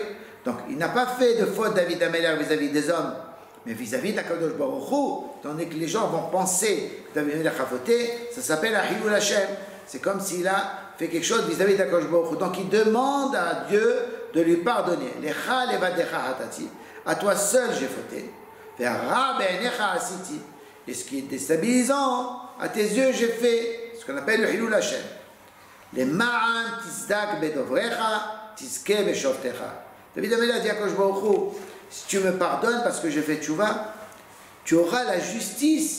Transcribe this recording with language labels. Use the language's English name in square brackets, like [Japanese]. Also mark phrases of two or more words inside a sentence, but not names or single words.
[French] Donc il n'a pas fait de faute David Amelech vis-à-vis des hommes, mais vis-à-vis d'Akadosh Baruch Hu, tandis que les gens vont penser que David Amelech a fauté, ça s'appelle [Hebrew] חילול השם. [French] C'est comme s'il a fait quelque chose vis-à-vis d'Akadosh Baruch Hu. Donc il demande à Dieu de lui pardonner. [Hebrew] לך לבדך חטאתי. [French] À toi seul j'ai fauté. [Hebrew] והרע בעיניך עשיתי. [French] Et ce qui est déstabilisant, à tes yeux j'ai fait ce qu'on appelle le [Hebrew] חילול השם. למען תצדק בדברך, תזכה בשפטך. [French] David Amelech dit à Akadosh Baruch Hu, si tu me pardonnes parce que j'ai fait tchouva, tu auras la justice.